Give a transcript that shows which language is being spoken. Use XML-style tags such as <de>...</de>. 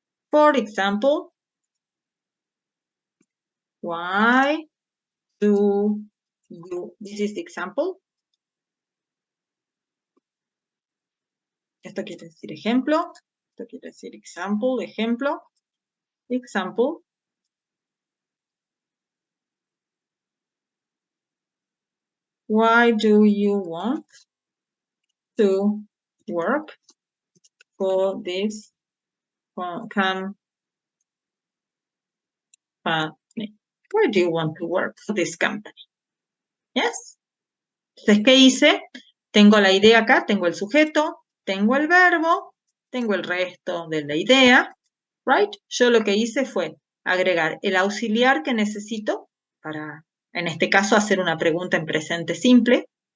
<en>For example, why do you, this is the example.</en> <es>Esto quiere decir ejemplo. Esto quiere decir example, ejemplo.</es> <en>Example. Why do you want to work for this company? Why do you want to work for this company?</en> <es>Yes. Entonces, ¿qué hice? Tengo la idea acá, tengo el sujeto, tengo el verbo, tengo el resto de la idea,</es> <en>right?</en> <es>Yo lo que hice fue agregar el auxiliar que necesito para, en este caso, hacer una pregunta en presente simple.</es>